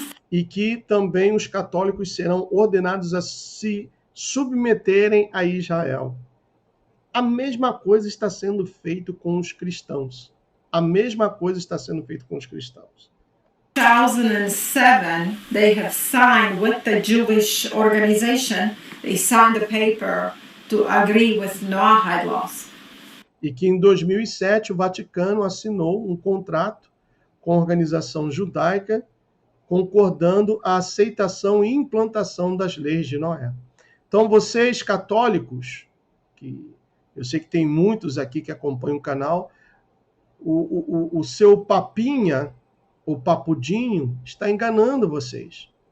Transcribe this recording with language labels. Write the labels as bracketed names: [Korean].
[Portuguese] E que também os católicos serão ordenados a se submeterem a Israel. A mesma coisa está sendo feito com os cristãos. A mesma coisa está sendo feito com os cristãos. [English] 2007, they have signed with the Jewish organization, they signed a paper to agree with Noahide laws. [Portuguese] E que em 2007 o Vaticano assinou um contrato com a organização judaica, concordando a aceitação e implantação das leis de Noé. Então, vocês católicos, que eu sei que tem muitos aqui que acompanham o canal, o seu papinha, o papudinho, está enganando vocês.